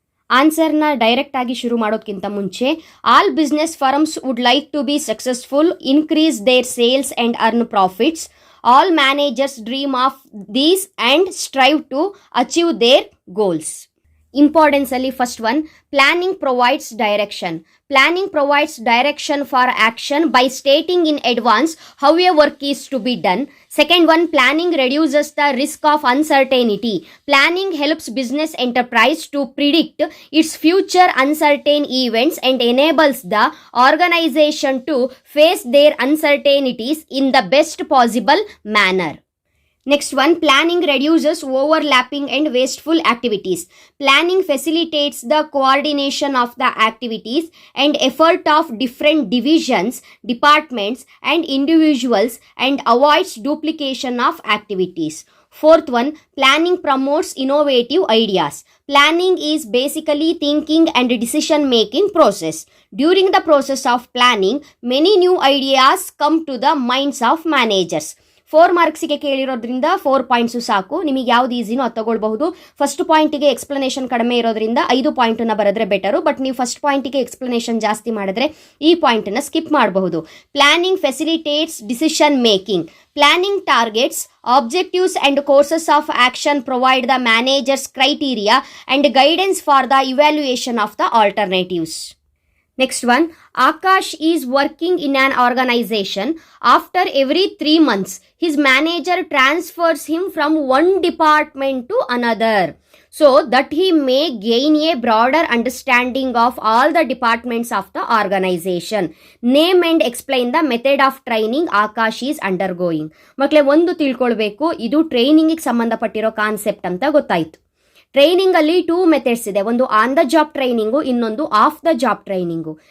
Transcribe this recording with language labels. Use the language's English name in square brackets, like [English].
[Kannada] ಆನ್ಸರ್ನ direct ಆಗಿ ಶುರು ಮಾಡೋದಕ್ಕಿಂತ ಮುಂಚೆ, [English] All business firms would like to be successful, increase their sales and earn profits. All managers dream of these and strive to achieve their goals. Importance ಅಲ್ಲಿ first one, planning provides direction. Planning provides direction for action by stating in advance how a work is to be done. Second one, planning reduces the risk of uncertainty. Planning helps business enterprise to predict its future uncertain events and enables the organization to face their uncertainties in the best possible manner. Next one, planning reduces overlapping and wasteful activities. Planning facilitates the coordination of the activities and effort of different divisions, departments, and individuals and avoids duplication of activities. Fourth one, planning promotes innovative ideas. Planning is basically thinking and decision making process. During the process of planning, many new ideas come to the minds of managers. [Kannada] 4 ಮಾರ್ಕ್ಸಿಗೆ ಕೇಳಿರೋದ್ರಿಂದ 4 points ಸಾಕು. ನಿಮಗೆ ಯಾವ್ದು ಈಸಿನೋ ಅದು ತಗೊಳ್ಬಹುದು. First ಪಾಯಿಂಟಿಗೆ explanation ಕಡಿಮೆ ಇರೋದ್ರಿಂದ 5 ಪಾಯಿಂಟನ್ನು ಬರೆದ್ರೆ better. But ನೀವು first ಪಾಯಿಂಟಿಗೆ explanation ಜಾಸ್ತಿ ಮಾಡಿದ್ರೆ ಈ ಪಾಯಿಂಟನ್ನು ಸ್ಕಿಪ್ ಮಾಡಬಹುದು. [English] Planning facilitates decision making. Planning targets, objectives and courses of action provide the manager's criteria and guidance for the evaluation of the alternatives. Next one, Akash is working in an organization. After every 3 months, his manager transfers him from one department to another, so that he may gain a broader understanding of all the departments of the organization. Name and explain the method of training Akash is undergoing. [Kannada] ಮಕ್ಕಳೇ ಒಂದು ತಿಳ್ಕೊಳ್ಬೇಕು, ಇದು ಟ್ರೈನಿಂಗಿಗೆ ಸಂಬಂಧಪಟ್ಟಿರೋ concept ಅಂತ ಗೊತ್ತಾಯಿತು. Training ಅಲ್ಲಿ 2 methods ಇದೆ. ಒಂದು on the job training, ಇನ್ನೊಂದು ಆಫ್ ದ ಜಾಬ್ ಟ್ರೈನಿಂಗು.